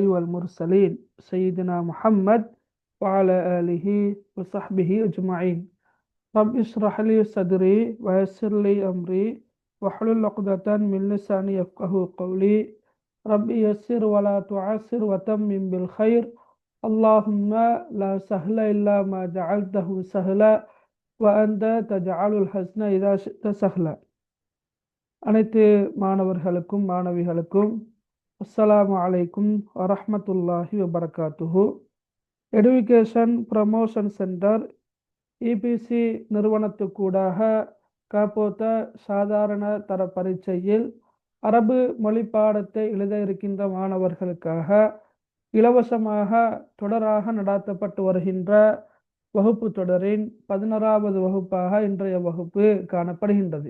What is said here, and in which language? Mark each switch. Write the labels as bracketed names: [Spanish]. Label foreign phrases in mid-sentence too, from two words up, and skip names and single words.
[Arabic] والمرسلين سيدنا محمد وعلى آله وصحبه أجمعين رب اشرح لي صدري ويسر لي أمري واحلل عقدة من لساني يفقه قولي رب يسر ولا تعسر وتمم بالخير اللهم لا سهل إلا ما جعلته سهلا وأنت تجعل الحسن إذا شئت سهلا. [Tamil] அனைத்து மாணவர்களுக்கும் மாணவிகளுக்கும் [Arabic] السلام عليكم ورحمة الله وبركاته. [Tamil] எடுகேஷன் ப்ரமோஷன் சென்டர் இபிசி நிறுவனத்துக்கூடாக காப்போத்த சாதாரண தர பரீட்சையில் அரபு மொழி பாடத்தை எழுத இருக்கின்ற மாணவர்களுக்காக இலவசமாக தொடராக நடாத்தப்பட்டு வருகின்ற வகுப்பு தொடரின் 11வது வகுப்பாக இன்றைய வகுப்பு காணப்படுகின்றது.